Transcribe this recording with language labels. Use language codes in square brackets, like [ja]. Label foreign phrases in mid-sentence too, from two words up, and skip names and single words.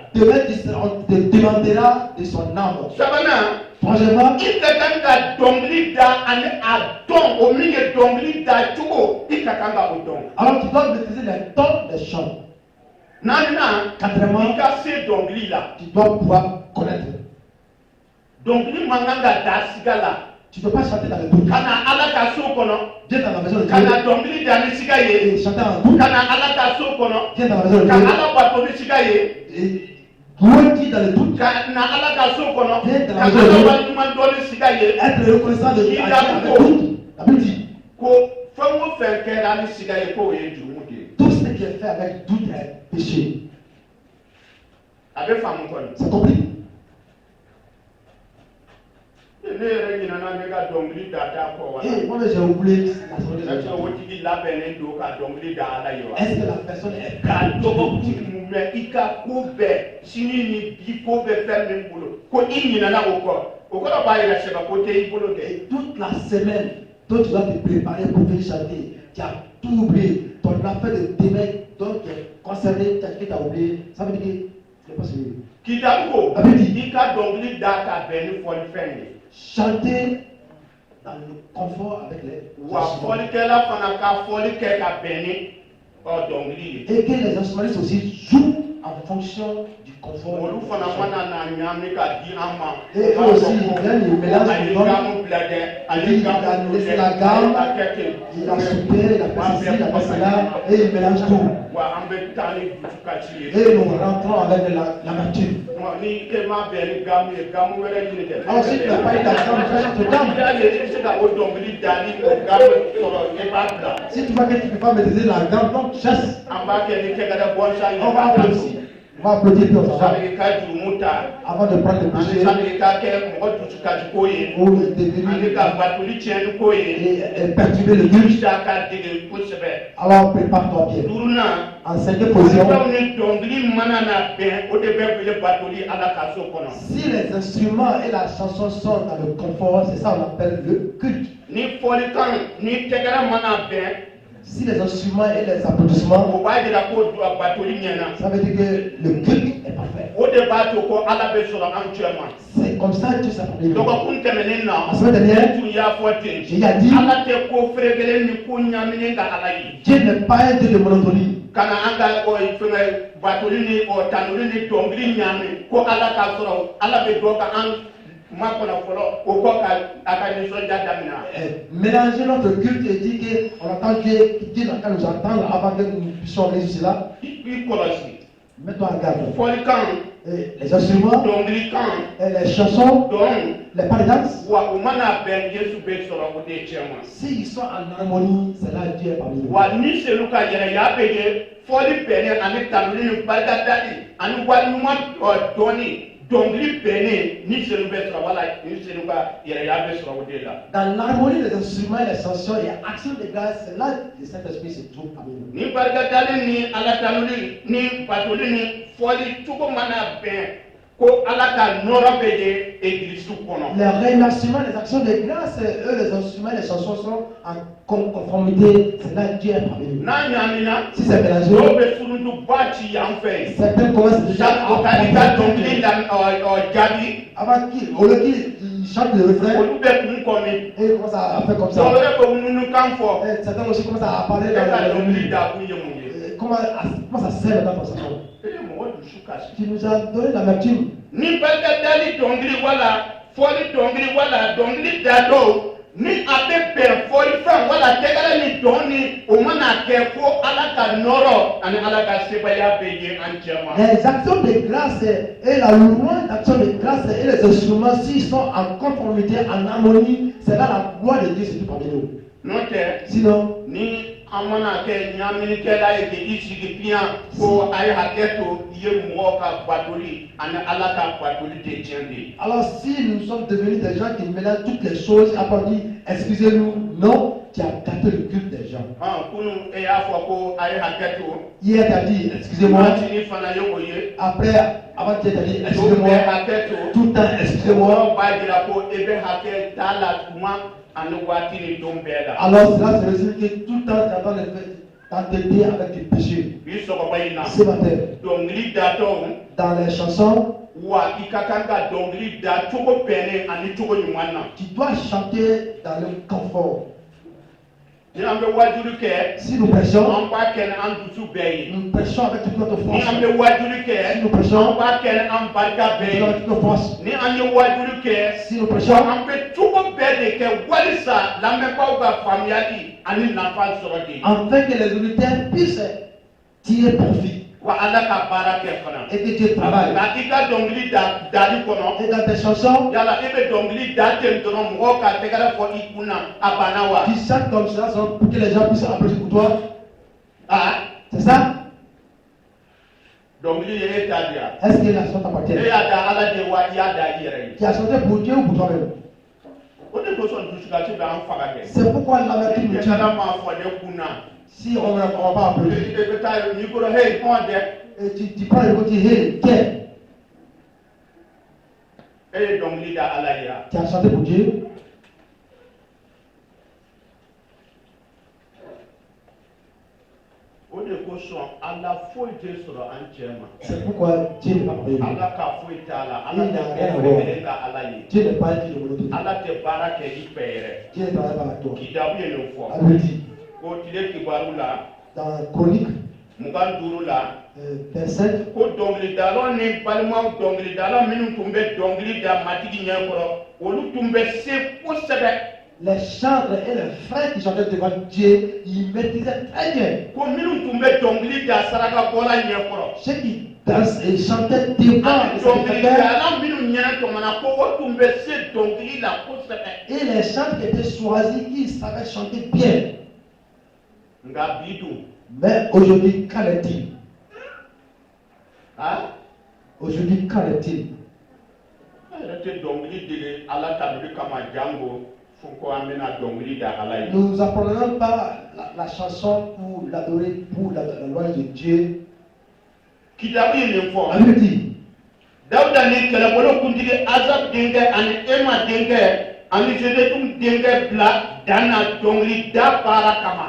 [fr] Demain, on te demandera de son âme. [bm] sabanan [fr] Franchement, [bm] i ka kan ka dɔnkili da ani a dɔn o min ye dɔnkili da cogo i ka kan ka o dɔn [fr] alors tu dois maîtriser les tons des chants. [bm] naaninan [fr] Quatrièmement, [bm] i ka se dɔnkili la [fr] tu dois pouvoir connaître. [bm] dɔnkili man kan ka da siga la [fr] Tu ne peux pas chanter dans le doute. [bm] ka na ala ka so kɔnɔ [fr] Viens dans la maison de [bm] ka na [fr] Dieu [bm] dɔnkili da ni siga ye [fr] et chanter en doute. [bm] ka na ala ka so kɔnɔ [fr] Viens dans la maison de [bm] ka [fr] Dieu [bm] ala bato ni siga ye [fr] et louer dans le doute. [bm] ka na ala ka so kɔnɔ [fr] Viens dans la [bm] ka [fr] maison de [bm] ala [fr] Dieu. [bm] waliɲuman dɔn ni siga ye [fr] Être reconnaissant de Dieu avec doute. La Bible dit, [bm] ko fɛn o fɛn kɛra ni siga ye k'o ye jurumu de ye [fr] tout ce qui est fait avec doute est péché. [bm] a bɛ faamu kɔni [fr] C'est compris? [bm] ne yɛrɛ ɲinɛna ne ka dɔnkili da t'a kɔ wa [fr] Et moi, j'ai oublié la semaine est-ce que dernière. [bm] o tigi labɛnnen don ka dɔnkili da ala ye wa [fr] Est-ce que la personne est [bm] ka [fr] prête? [bm] dɔgɔkun mun mɛn i ka ko bɛɛ sini ni bi ko bɛ fɛn min bolo ko i ɲinɛna o kɔ o kɔrɔ b'a yɛrɛ sɛbɛ ko tɛ i bolo dɛ [fr] Et toute la semaine, toi tu dois te préparer pour venir chanter. Tu as tout oublié. Ton affaire de demain, donc tu es concerné, tu as oublié. Ça veut dire que tu n'es pas sûr. [bm] kitabu ko A bɛ di. i ka dɔnkili da ka bɛn ni fɔlifɛn ye [fr] Chanter dans le confort avec les [bm] wa [fr] instruments. [bm] fɔlikɛla fana ka fɔli kɛ ka bɛn ni dɔnkili ye [fr] Et que les instrumentistes aussi jouent en fonction du confort. [bm] olu fana mana na ɲami ka di an ma [fr] Et eux aussi, ils viennent, ils mélangent, [bm] ale [fr] ils donnent. [bm] gamu bila dɛ ale [fr] Il [bm] gamu [fr] a laissé [bm] bila [fr] la [bm] dɛ [fr] gamme, [bm] a kɛ ten [fr] il a soupé, il a fait ceci, il a fait cela, et il mélange tout. [bm] wa an bɛ taa ni dusukasi ye [fr] Et nous rentrons avec l'amertume. [bm] ni e ma bɛn ni gamu ye gamu wɛrɛ ɲini dɛ [fr] Alors si tu n'as pas eu d'argent, fais notre gamme. [bm] n'i y'a ye i bɛ se ka o dɔnkili da ni o gamu sɔrɔ i b'a bila [fr] Si tu vois que tu ne peux pas maîtriser la gamme, donc chasse. an b'a kɛ ni kɛkɛrɛ bɔnsa ye On va applaudir. On va applaudir puis on s'en va. [bm] sani i ka jurumu ta [fr] Avant de prendre le [bm] ani [fr] péché [bm] sani i ka kɛ mɔgɔ dusukasi ko ye [fr] ou [bm] ani [fr] devenir [bm] ka batoli tiɲɛni ko ye [fr] et perturber le culte, [bm] isa ka dege kosɛbɛ [fr] alors prépare-toi bien. [bm] duurunan [fr] En cinquième position, [bm] fɛnw ni dɔnkili mana na bɛn o de bɛ wele batoli ala ka so kɔnɔ [fr] si les instruments et la chanson sont dans le confort, c'est ça qu'on appelle le culte. [bm] ni fɔlikan ni tɛgɛrɛ mana bɛn [fr] Si les instruments et les applaudissements, [bm] o b'a jira ko batoli ɲɛna [fr] ça veut dire que le culte est parfait. [bm] o de b'a to ko ala bɛ sɔrɔ an cɛ ma [fr] C'est comme ça que Dieu s'est parlé. [bm] dɔgɔkun tɛmɛnen na [fr] La semaine dernière, [bm] tun y'a fɔ ten [fr] il a dit, [bm] ala tɛ ko feerekelen ni ko ɲaminen ka ala ye [fr] Dieu n'est pas un Dieu de monotonie. [bm] kana an ka fɛngɛ batoli ni tanuli ni dɔnkili ɲami ko ala k'a sɔrɔ ala bɛ dɔ ka an makɔnɔ fɔlɔ o kɔ ka a ka nisɔndiya daminɛ [fr] Mélanger notre culte et dire qu'on attend Dieu n'a qu'à nous entendre avant que nous puissions réussir cela. [bm] i kɔlɔsi [fr] Mets-toi en garde. [bm] fɔlikan [fr] Et les instruments, [bm] dɔnkilikan [fr] et les chansons, [bm] dɔn [fr] les pas de danse, [bm] wa o mana bɛn yesu bɛ sɔrɔ o de ye tiɲɛ ma [fr] s'ils sont en harmonie, c'est là Dieu est parmi nous. [bm] wa ni selu ka yɛrɛya bɛ ye fɔli bɛnnen ani tanuli ni barikadali ani waliɲuman dɔɔni dɔnkili bɛnnen ni selu bɛ sɔrɔ wala ni selu ka yɛrɛya bɛ sɔrɔ o de la [fr] Dans l'harmonie des instruments et les chansons et action de grâce, c'est là que le Saint-Esprit se trouve parmi nous. [bm] ni barikadali ni ala tanuli ni batoli ni fɔli cogo mana bɛn ko ala ka nɔrɔ bɛ ye egilisu kɔnɔ [fr] Les remerciements, les actions de grâce, eux, les instruments, les chansons sont en conformité. C'est là que Dieu est parmi nous. [bm] n'a ɲamina [fr] Si c'est mélangé, [bm] dɔw bɛ surutuba ci yan fɛ yen [fr] certains commencent déjà [bm] o ka i ka dɔnkili jaabi [fr] avant qu'il, au lieu qu'il chante le refrain, [bm] olu bɛ kun kɔmi [fr] et il commence à faire comme [bm] dɔw [fr] ça. [bm] yɛrɛ bɛ nunukan fɔ [fr] Et certains aussi commencent à parler [bm] e ka [fr] dans [bm] dɔnkili [fr] le [bm] da kun ye mun ye [fr] comment ça sert dans ton cerveau. [bm] e ye mɔgɔ dusu kasi. [fr] Tu nous as donné l'amertume. [bm] Ni barika dali dongili wala foli dongili wala dongili dado ni abe bɛn fɔli fɛn wala tɛgɛrɛ ni dɔn ni o mana kɛ ko ala ka nɔrɔ ani ala ka sebaya bɛ ye an cɛ ma. [fr] Les actions de grâce et la louange d'actions de grâce et les instruments, s'ils sont en conformité, en harmonie, c'est là la gloire de Dieu sur tout parmi nous. [bm] N'o tɛ [fr] Sinon, [bm] ni an mana kɛ ɲaminikɛla ye k'i sigi piyan ko a ye hakɛ to i ye mɔgɔ ka batoli ani ala ka batoli tɛ tiɲɛ de. [fr] alors si nous sommes devenus des gens qui mélangent toutes les choses, après on dit, excusez-nous, non, tu as gâté le culte des gens. [bm] Kunu e y'a fɔ ko a ye hakɛ to. [fr] Hier, tu as dit, excusez-moi. [bm] Waatini fana ye o ye. [fr] Après, avant-hier, tu as dit, [bm] Dɔw [fr] excusez-moi. [bm] bɛ hakɛ to. [fr] Tout le temps, excusez-moi. [bm] Mɔgɔw b'a jira ko e bɛ hakɛ t'a la tuma ani waati ni don bɛɛ la. [fr] Alors cela se résume que tout le temps, tu attends t'entêter avec tes péchés. [bm] Bi sɔgɔma in na. [fr] Ce matin, [bm] Dɔnkili datɔw. [fr] dans les chansons, [bm] Wa i ka kan ka dɔnkili da cogo bɛnnen ani cogo ɲuman na. [fr] tu dois chanter dans le confort. [bm] Ni an bɛ wajuli kɛ. [fr] Si nous prêchons, [bm] An b'a kɛ ni an dusu bɛɛ ye. [fr] nous prêchons avec toute notre [bm] Ni [fr] force. [bm] an bɛ wajuli kɛ. [fr] Si nous prêchons, [bm] An b'a kɛ ni an barika [fr] nous [bm] bɛɛ [fr] prêchons [bm] ye. [fr] avec toute notre force. [bm] Ni an ye wajuli kɛ. [fr] Si nous [bm] Wa [fr] prêchons, [bm] an bɛ cogo bɛɛ de kɛ walisa lamɛnbaaw ka faamuyali ani nafa sɔrɔ de. [fr] afin que les auditeurs puissent tirer profit [bm] Wa ala ka baara kɛ fana. [fr] et que Dieu travaille. [bm] Nka i ka dɔnkili dali kɔnɔ. [fr] Et dans tes chansons, [bm] Yala i bɛ dɔnkili da ten dɔrɔn mɔgɔw ka tɛgɛrɛ fɔ i kunna a banna wa. [fr] tu chantes comme cela pour que les gens puissent applaudir pour toi. Ah, C'est ça? [bm] dɔnkili ye e ta di yan. [fr] Est-ce que la chanson t'appartient? [bm] E y'a da ala de wa i y'a da i yɛrɛ ye. [fr] Tu as chanté pour Dieu ou pour toi-même? [bm] O de kosɔn dusukasi bɛ an faga kɛ. [fr] C'est pourquoi l'amertume nous tue. [bm] Cɛkala m'a fɔ ne kunna. [fr] Si on ne va pas applaudir, [bm] E bɛ taa micro hey kɔn dɛ. [fr] et tu prends le mot, tu dis, hey, tiens, [bm] E ye dɔnkili da ala ye yan. [fr] tu as chanté pour Dieu. [bm] O de kosɔn ala foyi tɛ sɔrɔ an cɛ ma. [fr] C'est pourquoi Dieu n'est pas parmi nous. [bm] Ala ka foyi t'a la. Ala tɛ fɛn wɛrɛ ka ala ye. [fr] Dieu n'est pas dit de monotone. [bm] Ala tɛ baara kɛ i fɛ yɛrɛ. [fr] Dieu ne travaille pas avec toi. [bm] Kitabu ye nin fɔ. [fr] Elle le dit [bm] Ko tile kibaru la. [fr] dans Chronique, [bm] Mugan duuru la. [fr] verset 5. [bm] Ko dɔnkilidalaw ni balimaw dɔnkilidalaw minnu tun bɛ dɔnkili da matigi ɲɛkɔrɔ olu tun bɛ se kosɛbɛ. [fr] Les chantres et les frères qui chantaient devant Dieu, ils maîtrisaient très bien. [bm] Ko minnu tun bɛ dɔnkili da sarakabɔla ɲɛkɔrɔ. [fr] Ceux qui dansent et chantaient devant [bm] Ani [fr] les sacrificateurs [bm] dɔnkilidala minnu ɲɛna tɔmɔna ko o tun bɛ se dɔnkili la kosɛbɛ. [fr] et les chantres qui étaient choisis, ils savaient chanter bien. [bm] Nka bi dun. [fr] Mais aujourd'hui, qu'en est-il? Ah? Aujourd'hui, qu'en est-il? [bm] An yɛrɛ tɛ dɔnkili dege ala tabili kama jango fo ko an bɛna dɔnkili da ala ye. [fr] Nous n'apprenons pas la chanson pour l'adorer, pour la louange de Dieu. [bm] Kitabu ye nin fɔ. [fr] La Bible dit, [bm] Dawuda ni kɛlɛbolo kuntigi Azab denkɛ ani Ema denkɛ ani Zedetum denkɛ bila dan na dɔnkili da baara kama.